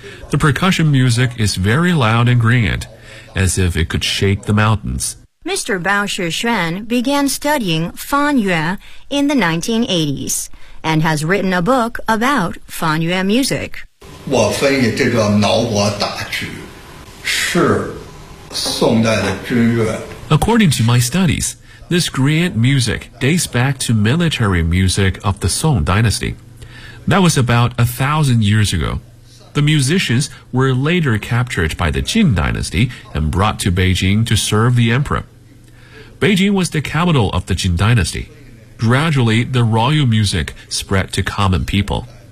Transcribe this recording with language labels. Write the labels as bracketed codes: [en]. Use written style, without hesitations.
[en] The percussion music is very loud and grand, as if it could shake the mountains. Mr. Bao Xixuan began studying Fan Yue in the 1980s and has written a book about Fan Yue music. [zh] 我分析这个挠脖大曲是宋代的军乐。 [en] According to my studies, This grand music dates back to military music of the Song Dynasty. That was about 1,000 years ago. The musicians were later captured by the Qin Dynasty and brought to Beijing to serve the emperor. Beijing was the capital of the Qin Dynasty. Gradually, the royal music spread to common people.